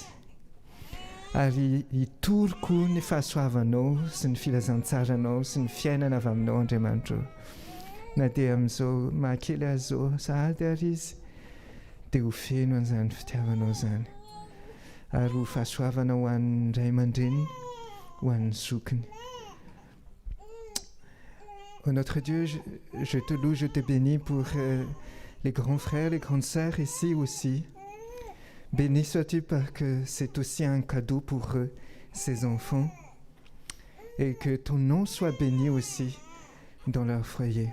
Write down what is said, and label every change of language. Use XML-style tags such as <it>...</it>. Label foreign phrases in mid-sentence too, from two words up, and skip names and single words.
<mg>Ary hitoroko ny fahasoavanao sy ny filazantsaranao sy ny fiainana avy aminao Andriamanitra. Na dia amin'izao mahakely azy zao sahady ary izy dia ho feno an'izany fitiavanao izany. Ary ho fahasoavana ho an'ny Ray aman-dreny, ho an'ny zokiny.</mg> <fr>Oh notre Dieu, je te loue, je te bénis pour les grands frères, les grandes sœurs ici aussi. Béni sois-tu parce que c'est aussi un cadeau pour eux, ces enfants, et que ton nom soit béni aussi dans leur foyer.</fr>